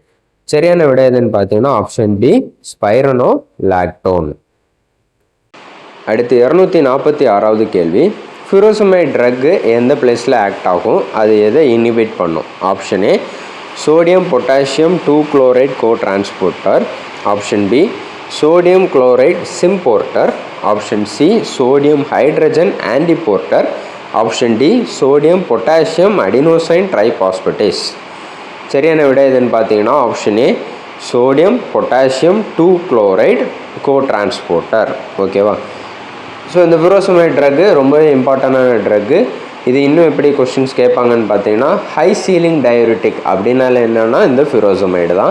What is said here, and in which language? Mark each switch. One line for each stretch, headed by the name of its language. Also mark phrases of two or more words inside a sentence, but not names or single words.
Tamil: சரியான விட எதுன்னு பார்த்தீங்கன்னா
English: option B spironolactone.
Tamil: அடுத்து 246வது கேள்வி. ஃபிரோசமைட் ட்ரக்கு எந்த பிளேஸில் ஆக்ட் ஆகும், அது எதை இனிபிட் பண்ணும்?
English: option A sodium potassium 2 chloride co transporter. option B sodium chloride symporter. Option C, sodium hydrogen antiporter. Option D, sodium potassium adenosine triphosphatase.
Tamil: சரியான விடை எதுன்னு பார்த்தீங்கன்னா
English: option A, sodium potassium 2 chloride cotransporter.
Tamil: ஓகேவா? ஸோ இந்த ஃபியூரோசமைடு ட்ரக்கு ரொம்பவே இம்பார்ட்டண்டான ட்ரக்கு. இது இன்னும் எப்படி கொஸ்டின்ஸ் கேட்பாங்கன்னு பார்த்தீங்கன்னா,
English: high ceiling diuretic
Tamil: அப்படின்னால என்னென்னா இந்த ஃபியூரோசமைடு தான்.